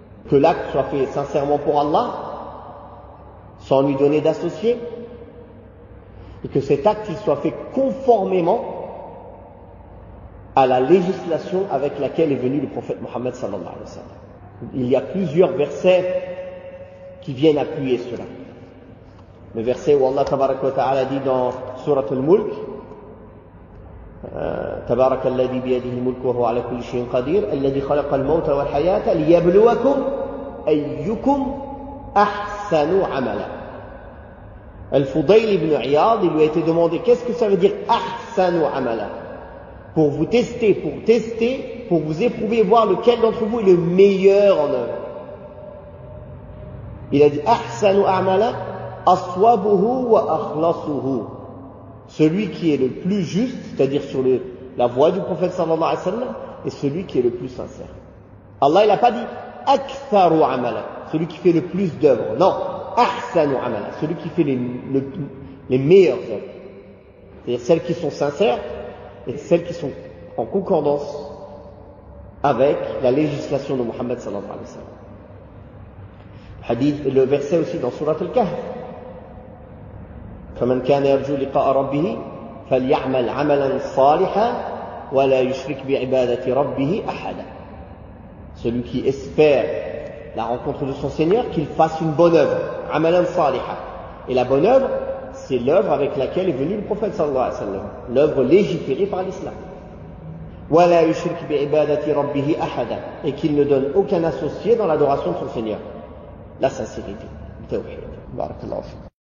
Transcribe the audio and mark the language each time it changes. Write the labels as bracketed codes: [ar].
[fr] Que l'acte soit fait sincèrement pour Allah, sans lui donner d'associé, et que cet acte il soit fait conformément à la législation avec laquelle est venu le prophète Mohammed sallallahu alayhi wa sallam. Il y a plusieurs versets qui viennent appuyer cela. Le verset où Allah tabaraka wa ta'ala dit dans Surat al-Mulk, [ar] تبارك الذي بيده الملك وهو على كل شيء قدير الذي خلق الموت والحياة ليبلوكم أيكم أحسن عملا. [fr] Al-Fudayl ibn Iyad, il lui a été demandé qu'est-ce que ça veut dire ahsanu amala, pour vous tester, pour vous éprouver, voir lequel d'entre vous est le meilleur en œuvre. Il a dit [ar] ahsanu amala aswabuhu wa akhlasuhu, [fr] celui qui est le plus juste, c'est-à-dire sur la voie du prophète sallallahu alayhi wa sallam, et celui qui est le plus sincère. Allah il n'a pas dit [ar] aktharu amala, [fr] celui qui fait le plus d'œuvres, non, [ar] ahsanu amala, [fr] celui qui fait les meilleures œuvres, c'est-à-dire celles qui sont sincères et celles qui sont en concordance avec la législation de Muhammad sallallahu alayhi wa sallam. Hadith, le verset aussi dans Surat al-Kahf, [ar] فمن كان يرجو لقاء ربه فليعمل عملا صالحا ولا يشرك بعبادة ربه أحدا. [fr] Celui qui espère la rencontre de son Seigneur, qu'il fasse une bonne œuvre, [ar] amalan saliha. [fr] Et la bonne œuvre, c'est l'œuvre avec laquelle est venu le prophète sallallahu alayhi wa sallam, l'œuvre légiférée par l'islam. [ar] ولا يشرك بعبادة ربه أحدا, [fr] et qu'il ne donne aucun associé dans l'adoration de son Seigneur. La sincérité, le tawhid. Barakallahu fiik.